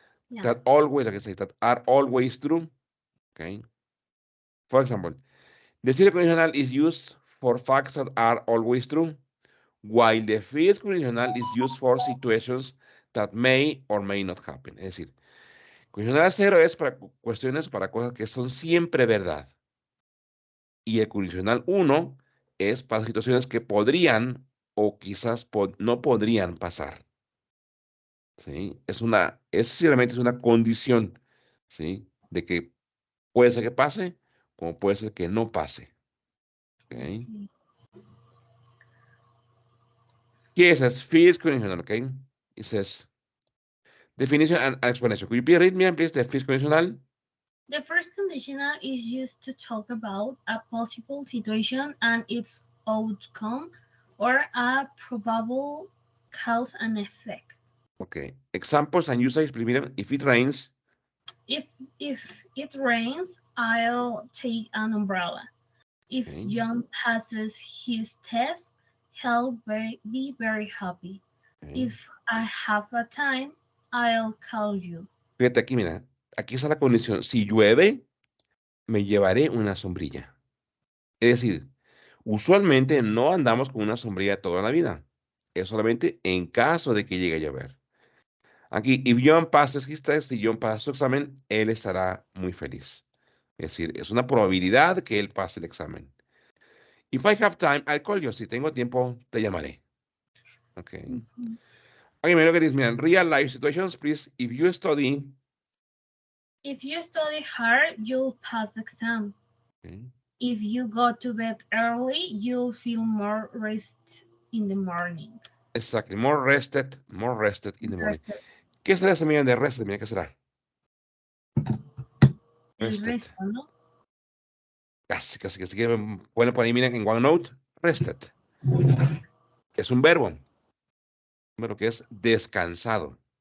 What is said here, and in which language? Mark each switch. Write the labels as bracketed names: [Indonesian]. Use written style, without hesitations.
[English] Yeah. That always, like I say, that are always true, okay? For example, the zero conditional is used for facts that are always true, while the first conditional is used for situations that may or may not happen. [Spanish] Es decir, condicional cero es para cuestiones, para cosas que son siempre verdad. Y el condicional uno es para situaciones que podrían o quizás no podrían pasar. ¿Sí? Es simplemente es una condición, ¿sí? De que puede ser que pase, como puede ser que no pase. ¿Ok? [English] Okay. [Spanish] ¿Qué es el first conditional? ¿Ok? [English] It says definition and explanation. Could you please read me, please, the first conditional? The first conditional is used to talk about a possible situation and its outcome, or a probable cause and effect. Okay. Examples and usage, primero, if it rains. If it rains, I'll take an umbrella. If Okay. John passes his test, he'll be very happy. Okay. If I have a time, I'll call you. [Spanish] Fíjate aquí, mira. Aquí está la condición. Si llueve, me llevaré una sombrilla. Es decir, usualmente no andamos con una sombrilla toda la vida. Es solamente en caso de que llegue a llover. Aquí, [English] if John passes his test, [Spanish] si John pasa su examen, él estará muy feliz. Es decir, es una probabilidad que él pase el examen. [English] If I have time, I'll call you. [Spanish] Si tengo tiempo, te llamaré. [English] Okay. Mhm. Okay, [Spanish] me lo que dice, mira, [English] real life situations, please. If you study, If you study hard, you'll pass the exam. okay, If you go to bed early, you'll feel more rest in the morning. exactly, more rested in the morning. Rested. [Spanish] ¿Qué será esa medida de rested? Mira, ¿qué será? El [English] Rested. [Spanish] resto, ¿no? Casi, casi, casi. Pueden poner, miren, en OneNote, rested. Es un verbo que es descansado.